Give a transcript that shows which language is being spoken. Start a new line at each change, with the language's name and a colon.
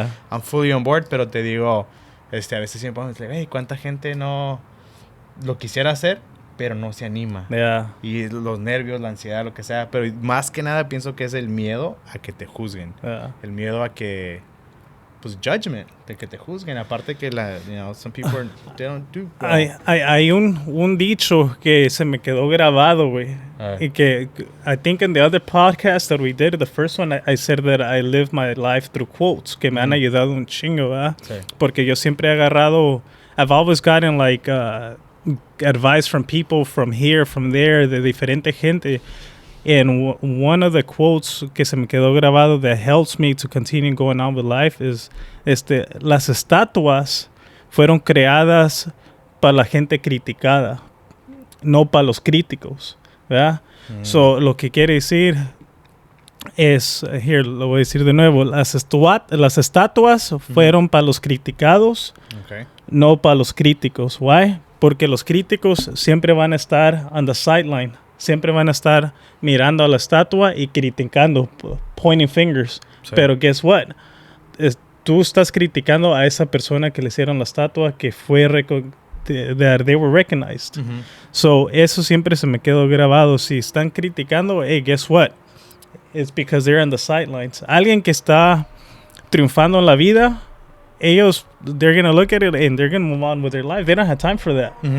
English: I'm fully on board,
Spanish: pero te digo, a veces siempre vamos a decir, hey, ¿cuánta gente no lo quisiera hacer, pero no se anima? Y los nervios, la ansiedad, lo que sea. Pero más que nada pienso que es el miedo a que te juzguen. El miedo a que, pues, judgment, de que te juzguen. Aparte que,
English: some people, they don't do well.
Spanish: Hay un dicho que se me quedó grabado, güey. Y que,
English: I think in the other podcast that we did, the first one, I said that I live my life through quotes,
Spanish: que me han ayudado un chingo, ¿verdad? Sí. Porque yo siempre he agarrado,
English: I've always gotten, like, advice from people from here, from there,
Spanish: de diferente gente.
English: And one of the quotes
Spanish: que se me quedó grabado
English: that helps me to continue going on with life is,
Spanish: las estatuas fueron creadas para la gente criticada, no para los críticos, ¿verdad? So, lo que quiere decir es,
English: here,
Spanish: lo voy a decir de nuevo, las estatuas fueron para los criticados, no para los críticos. Why? Porque los críticos siempre van a estar
English: on the sideline.
Spanish: Siempre van a estar mirando a la estatua y criticando,
English: pointing fingers.
Spanish: Sí. Pero
English: guess what?
Spanish: Tú estás criticando a esa persona que le hicieron la estatua que fue
English: that they were recognized.
Spanish: So, eso siempre se me quedó grabado. Si están criticando, hey,
English: guess what? It's because they're on the sidelines.
Spanish: Alguien que está triunfando en la vida, ellos,
English: they're going to look at it and they're going to move on with their life. They don't have time for that.